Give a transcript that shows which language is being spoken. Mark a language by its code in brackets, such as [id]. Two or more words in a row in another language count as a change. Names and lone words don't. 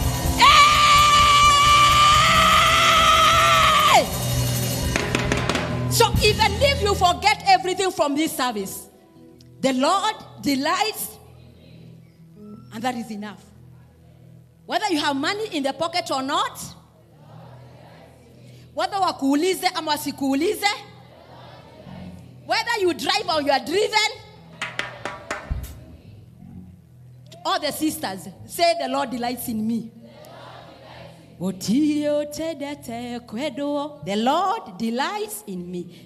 [en] Hey! So even if you forget everything from this service, the Lord delights, and that is enough. Whether you have money in the pocket or not, whether [sw] wakuulize ama wasikuulize, [en] whether you drive or you are driven, all the sisters say, the Lord delights in me. The Lord delights in me.